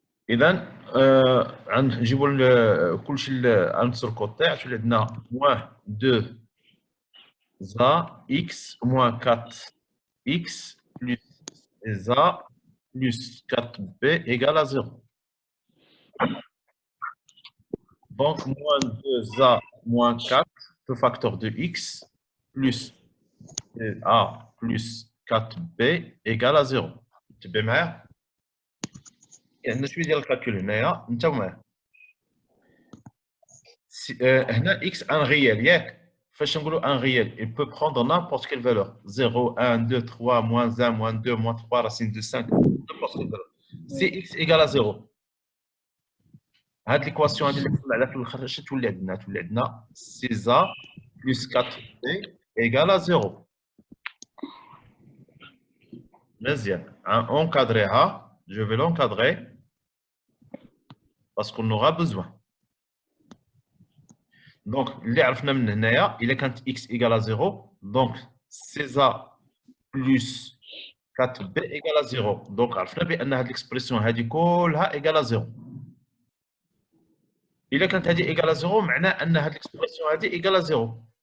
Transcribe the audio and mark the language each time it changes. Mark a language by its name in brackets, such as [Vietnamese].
[Arabic] إذا نجيبوا كلشي عنصر الكوطي عشان عندنا [French] moins 2a x moins 4x plus 6a plus 4b égale à 0. Donc, moins 2a moins 4, le facteur de x, plus a plus 4b égale à 0. Tu peux [Arabic] معايا؟ عندنا شويه ديال الكالكول هنايا انت ومعايا. [French] هنا x un réel [Arabic] ياك فاش نقولوا [French] un réel il peut prendre n'importe quelle valeur 0 1 2 3 moins 1 moins 2 moins 3 racine de 5 n'importe quelle valeur. Si x égale à 0 [Arabic] هاد ليكواسيون هادي اللي كنا عليها في الاخر اش تولي عندنا [French] 6a plus 4b égale à 0. [Arabic] مزيان [French] encadrer je vais l'encadrer parce qu'on aura besoin. Donc [Arabic] اللي عرفنا من هنايا الا كانت [French] x égale à 0 donc 6a plus 4b égale à 0. [Arabic] donc عرفنا بان هاد ليكسبرسيون هادي كلها [French] égale à 0. [Arabic] إلا كانت هذه إيكال 0 معناه أن هذه الإكسبرسيون هذه إيكال 0.